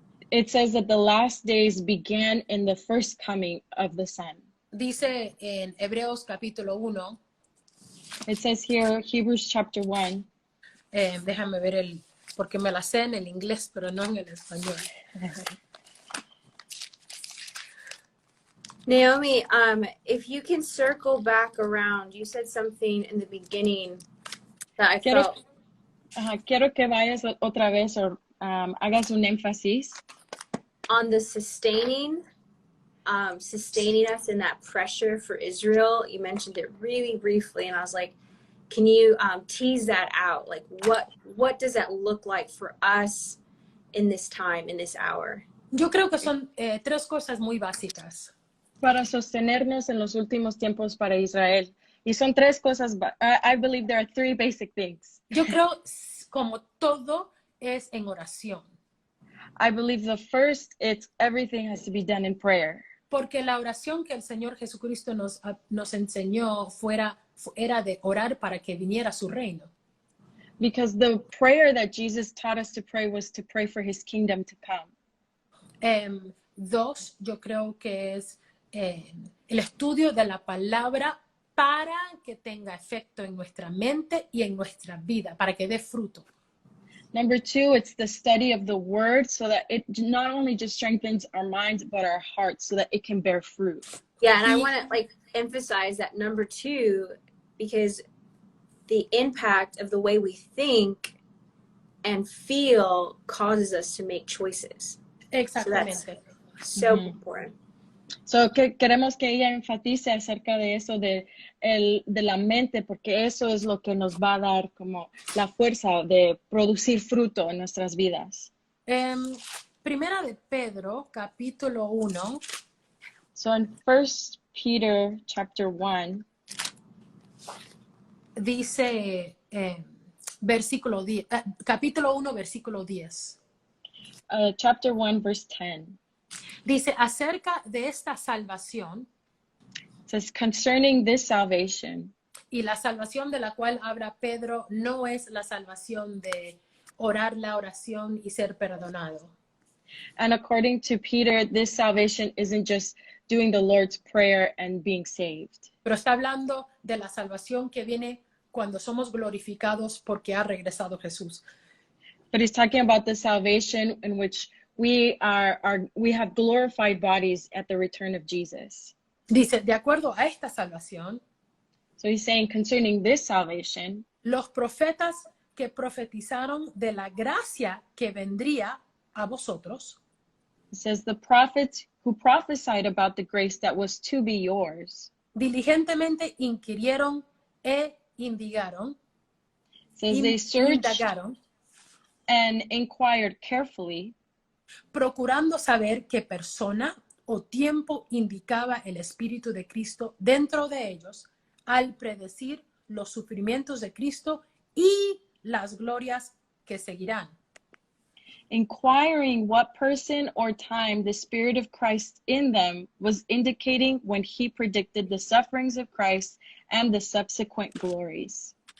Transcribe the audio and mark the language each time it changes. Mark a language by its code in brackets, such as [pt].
[en] it says that the last days began in the first coming of the Son. [es] Dice en Hebreos capítulo 1, [en] It says here, Hebrews chapter 1, [es] déjame ver porque me la sé en el inglés, pero no en el español. [en] Naomi, if you can circle back around, you said something in the beginning that I felt. [es] Quiero que vayas otra vez o hagas un énfasis [en] On the sustaining us in that pressure for Israel. You mentioned it really briefly, and I was like, can you tease that out? Like, what does that look like for us in this time, in this hour? [es] Yo creo que son tres cosas muy básicas. para sostenernos en los últimos tiempos para Israel. Y son tres cosas, [en] I believe there are three basic things. [es] Yo creo, como todo, es en oración. [en] I believe the first, everything has to be done in prayer. [es] Porque la oración que el Señor Jesucristo nos enseñó era de orar para que viniera su reino. [en] Because the prayer that Jesus taught us to pray was to pray for his kingdom to come. [es] Dos, yo creo que es el estudio de la palabra para que tenga efecto en nuestra mente y en nuestra vida, para que dé fruto. [en] Number two, it's the study of the word so that it not only just strengthens our minds, but our hearts so that it can bear fruit. Yeah, and I want to emphasize that number two, because the impact of the way we think and feel causes us to make choices. [es] Exactamente. [en] So important. [es] So queremos que ella enfatice acerca de eso, de la mente, porque eso es lo que nos va a dar como la fuerza de producir fruto en nuestras vidas. Primera de Pedro, capítulo 1. [en] So in 1 Peter chapter 1, [es] dice versículo 10, capítulo 1, versículo 10. [en] Chapter 1, verse 10. [es] Dice, acerca de esta salvación, [en] It says, concerning this salvation, [es] y la salvación de la cual habla Pedro no es la salvación de orar la oración y ser perdonado. [en] and according to Peter, this salvation isn't just doing the Lord's Prayer and being saved. [es] Pero está hablando de la salvación que viene cuando somos glorificados porque ha regresado Jesús. [en] But he's talking about the salvation in which we have glorified bodies at the return of Jesus. [es] Dice, de acuerdo a esta salvación, [en] So he's saying concerning this salvation, [es] los profetas que profetizaron de la gracia que vendría a vosotros, [en] it says the prophets who prophesied about the grace that was to be yours. [es] diligentemente inquirieron e indigaron, [en] It says they searched [es] indagaron, [en] and inquired carefully, [es] procurando saber qué persona o tiempo indicaba el Espíritu de Cristo dentro de ellos al predecir los sufrimientos de Cristo y las glorias que seguirán. [en] inquiring what person or time the Spirit of Christ in them was indicating when he predicted the sufferings of Christ and the subsequent glories.